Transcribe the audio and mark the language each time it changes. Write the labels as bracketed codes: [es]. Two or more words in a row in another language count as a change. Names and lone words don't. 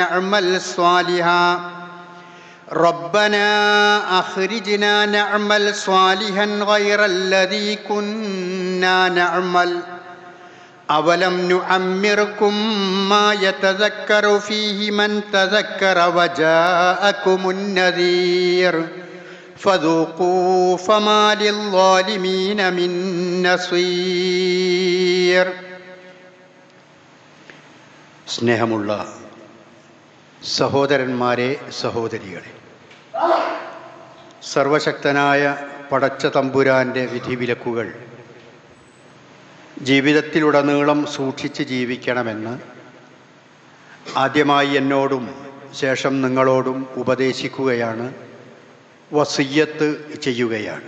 [ar] نعمل صالحا غير الذي كنا نعمل أولم نعمركم ما يتذكر فيه من تذكر وجاءكم النذير فذوقوا فما للظالمين من نصير. [ml] സ്നേഹമുള്ള സഹോദരന്മാരെ, സഹോദരികളെ, സർവശക്തനായ പടച്ച തമ്പുരാൻ്റെ വിധിവിലക്കുകൾ ജീവിതത്തിലുടനീളം സൂക്ഷിച്ച് ജീവിക്കണമെന്ന് ആദ്യമായി എന്നോടും ശേഷം നിങ്ങളോടും ഉപദേശിക്കുകയാണ്, വസിയ്യത്ത് ചെയ്യുകയാണ്.